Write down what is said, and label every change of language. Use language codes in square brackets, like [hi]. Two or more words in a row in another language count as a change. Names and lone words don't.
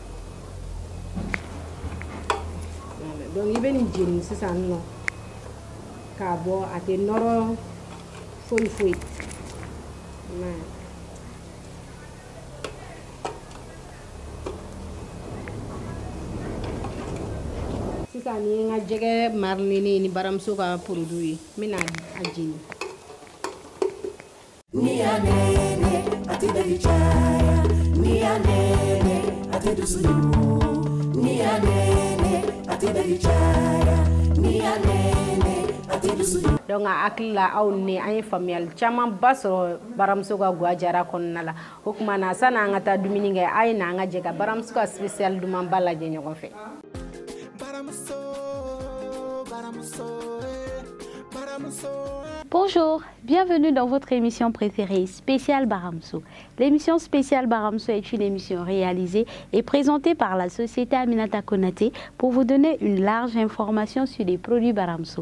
[bm] donc i bɛ nin jeni sisan nɔ k'a bɔ a tɛ nɔrɔ foyi sisan ni n ka jɛgɛ mariner ni baramuso ka produit ye n bɛna a jeni ni ya nene ati dari chaya ni ya nene ati dusulu ni ya nene ati dari chaya ni ya nene ati dusulu donc a hakili la aw ni an ye faamuyali caman ba sɔrɔ baramuso ka guwa jara kɔnɔna la o tuma na sani an ka taa dumuni kɛ a ye na an ka jɛ ka baramuso ka spécial duman ba lajɛ ɲɔgɔn fɛ [fr] Bonjour, bienvenue dans votre émission préférée, Spécial Baramso. L'émission Spécial Baramso est une émission réalisée et présentée par la société Aminata Konaté pour vous donner une large information sur les produits Baramso.